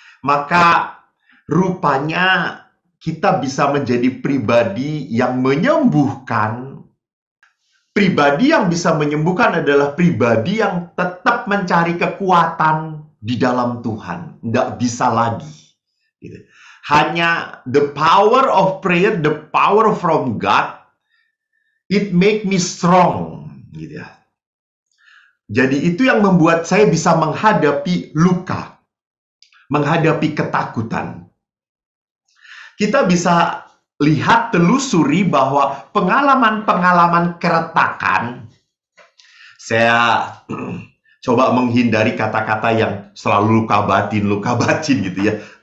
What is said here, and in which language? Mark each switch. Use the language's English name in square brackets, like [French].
[Indonesian] Maka rupanya kita bisa menjadi pribadi yang menyembuhkan. Pribadi yang bisa menyembuhkan adalah pribadi yang tetap mencari kekuatan di dalam Tuhan. Nggak bisa lagi. Gitu. Hanya [English] the power of prayer, the power from God, it make me strong. [Indonesian] Gitu ya. Jadi itu yang membuat saya bisa menghadapi luka, menghadapi ketakutan. Kita bisa lihat, telusuri bahwa pengalaman-pengalaman keretakan, saya coba menghindari kata-kata yang selalu luka batin gitu ya.